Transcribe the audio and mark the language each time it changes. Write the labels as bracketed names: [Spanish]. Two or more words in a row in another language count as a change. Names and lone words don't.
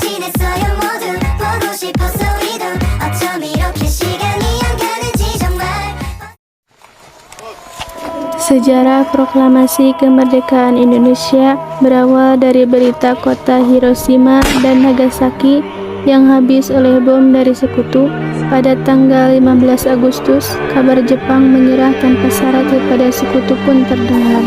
[Korean] 있어요 모두 보고 싶었어 우리도 어쩜 이렇게 시간이 안 가는지 정말. [Indonesian] Sejarah proklamasi kemerdekaan Indonesia berawal dari berita kota Hiroshima dan Nagasaki yang habis oleh bom dari sekutu. Pada tanggal 15 Agustus, kabar Jepang menyerah tanpa syarat kepada sekutu pun terdengar.